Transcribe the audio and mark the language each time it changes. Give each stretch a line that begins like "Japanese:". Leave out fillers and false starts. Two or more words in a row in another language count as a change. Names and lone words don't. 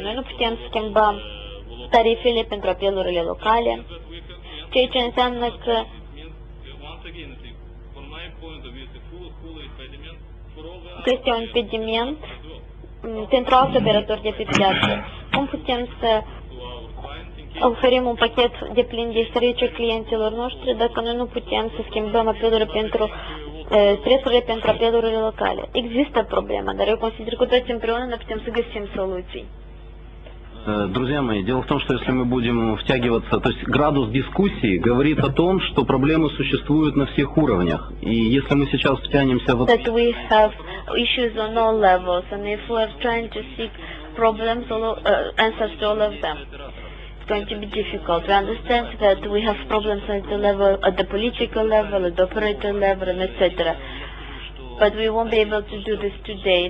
Romanian: Noi nu putem schimba tarifele pentru apelurile locale, ceea ce înseamnă că este un impediment pentru alți operatori de pe piață. Cum putem să oferim un pachet de plin de serviciu clienților noștri dacă noi nu putem să schimbăm prețurile pentru apelurile locale? Există problema, dar eu consider că toți împreună ne putem să găsim soluții.
Russian: Друзья мои, дело в том, что если мы будем втягиваться, то есть градус дискуссии говорит о том, что проблемы существуют на всех уровнях. И если мы сейчас втянемся в...
English: That we have issues on all levels, and if we're trying to seek problems, answers to all of them, it's going to be difficult. We understand that we have problems at the political level, at the operator level, and etc. But we won't be able to do this today.